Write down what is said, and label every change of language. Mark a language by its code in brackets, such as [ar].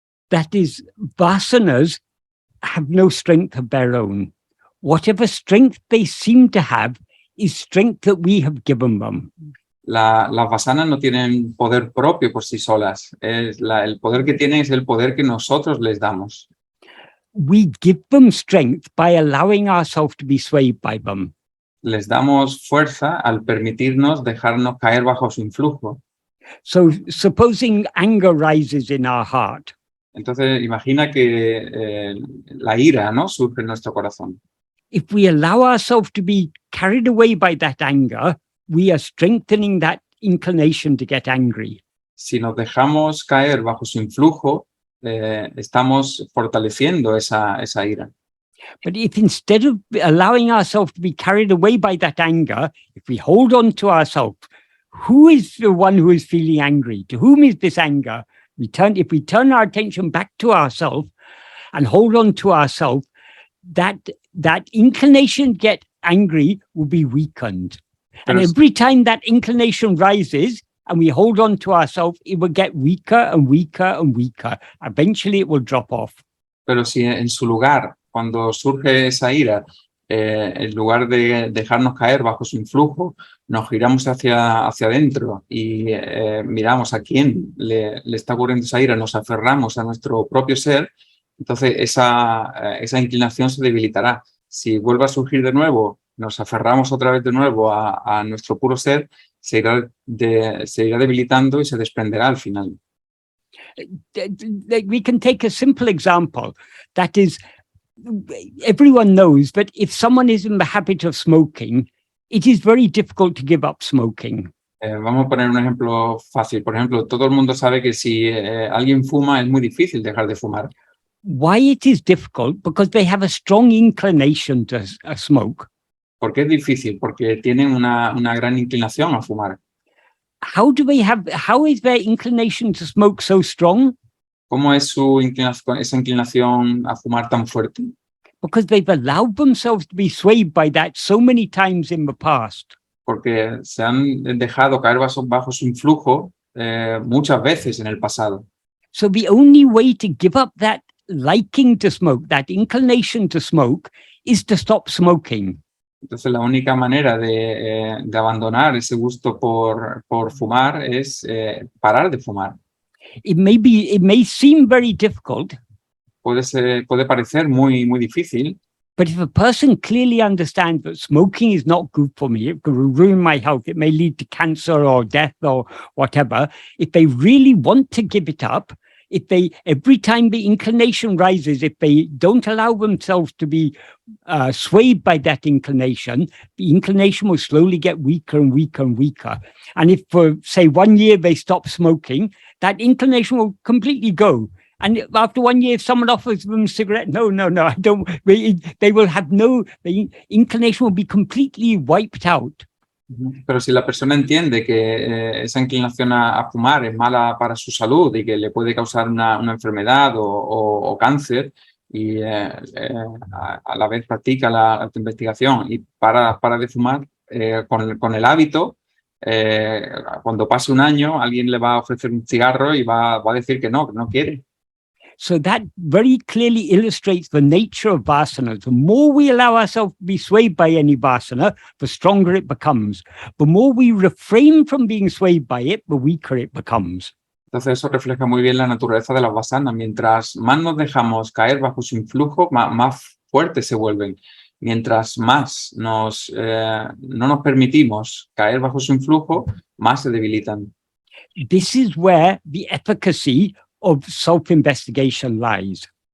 [en] That is, vasanas have no strength of their own. Whatever strength they seem to have is strength that we have given them. [es] Las vasanas no tienen poder propio por sí solas. El poder que tienen es el poder que nosotros les damos. [en] We give them strength by allowing ourselves to be swayed by them. [es] Les damos fuerza al permitirnos dejarnos caer bajo su influjo. [en] So supposing anger rises in our heart. [es] Entonces imagina que la ira, ¿no?, surge en nuestro corazón. [en] If we allow ourselves to be carried away by that anger, we are strengthening that inclination to get angry. [es] Si nos dejamos caer bajo su influjo, estamos fortaleciendo esa ira. [en] But if instead of allowing ourselves to be carried away by that anger, if we hold on to ourselves, who is the one who is feeling angry? To whom is this anger? If we turn our attention back to ourselves and hold on to ourselves, that inclination to get angry will be weakened. And [es] Pero [en] every time that inclination rises and we hold on to ourselves, it will get weaker and weaker and weaker. Eventually it will drop off. [es] Pero si en su lugar, cuando surge esa ira, en lugar de dejarnos caer bajo su influjo, nos giramos hacia adentro y miramos a quién le está ocurriendo esa ira, nos aferramos a nuestro propio ser, entonces esa inclinación se debilitará. Si vuelve a surgir de nuevo, nos aferramos otra vez de nuevo a nuestro puro ser, se irá debilitando y se desprenderá al final. [en] We can take a simple example. That is, everyone knows that if someone is in the habit of smoking, it is very difficult to give up smoking. [es] Vamos a poner un ejemplo fácil. Por ejemplo, todo el mundo sabe que si alguien fuma, es muy difícil dejar de fumar. [en] Why it is difficult? Because they have a strong inclination to smoke. [es] ¿Por qué es difícil? Porque tienen una gran inclinación a fumar. [en] How is their inclination to smoke so strong? [es] ¿Cómo es esa inclinación a fumar tan fuerte? [en] Because they've allowed themselves to be swayed by that so many times in the past. [es] Porque se han dejado caer bajo su influjo muchas veces en el pasado. [en] So the only way to give up that liking to smoke, that inclination to smoke, is to stop smoking. [es] Entonces la única manera de abandonar ese gusto por fumar es parar de fumar. [en] It may seem very difficult, [es] puede parecer muy difícil, [en] but if a person clearly understands that smoking is not good for me, it could ruin my health, it may lead to cancer or death or whatever, if they really want to give it up, every time the inclination rises, if they don't allow themselves to be swayed by that inclination, the inclination will slowly get weaker and weaker and weaker. And if for, say, 1 year they stop smoking, that inclination will completely go. And after 1 year, if someone offers them a cigarette, no, I don't, they will have the inclination will be completely wiped out. [es] Pero si la persona entiende que esa inclinación a fumar es mala para su salud y que le puede causar una enfermedad o cáncer, y a la vez practica la autoinvestigación y para de fumar, con el hábito, cuando pase 1 año, alguien le va a ofrecer un cigarro y va a decir que no quiere. [en] So that very clearly illustrates the nature of vasanas. The more we allow ourselves to be swayed by any vasana, the stronger it becomes. The more we refrain from being swayed by it, the weaker it becomes. [es] Entonces eso refleja muy bien la naturaleza de las vasanas. Mientras más nos dejamos caer bajo su influjo, más fuertes se vuelven. Mientras más no nos permitimos caer bajo su influjo, más se debilitan. [en] This is where the efficacy of self-investigation lies.